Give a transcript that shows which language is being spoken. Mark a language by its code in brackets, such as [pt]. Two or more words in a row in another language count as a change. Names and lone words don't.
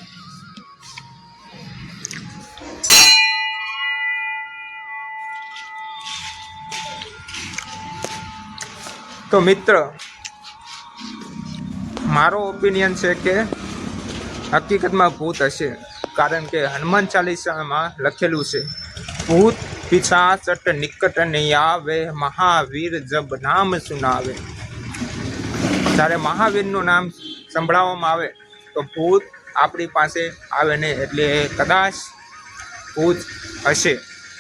[gu] તો મિત્ર, મારો ઓપિનિયન છે કે હકીકતમાં ભૂત હશે, કારણ કે હનુમાન ચાલીસામાં લખેલું છે ભૂત [hi] पिशाचट निकट नहीं आवे, महावीर जब नाम सुनावे। [gu] જ્યારે મહાવીરનું નામ સંભળાવવામાં આવે તો ભૂત આપણી પાસે આવે નહીં, એટલે કદાચ ભૂત હશે